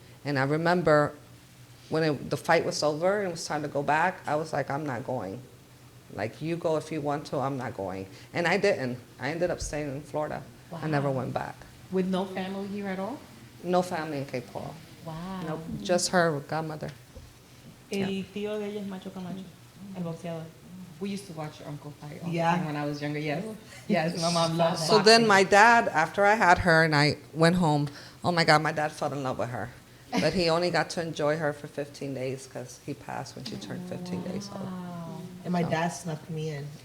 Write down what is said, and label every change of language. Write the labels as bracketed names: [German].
[English] And I remember when the fight was over and it was time to go back, I was like, I'm not going. Like, you go if you want to, I'm not going. And I didn't. I ended up staying in Florida. I never went back. With no family here at all? No family in Cape Coral. Wow. Nope, just her godmother. [Spanish] El tío de ella es Macho Camacho, el boxeador. [English] We used to watch your uncle fight all the Yeah. time when I was younger, yes. Yes, my mom loves So then my dad, after I had her and I went home, oh my God, my dad fell in love with her. But he only got to enjoy her for 15 days because he passed when she turned 15 days old. And my dad snuck me in.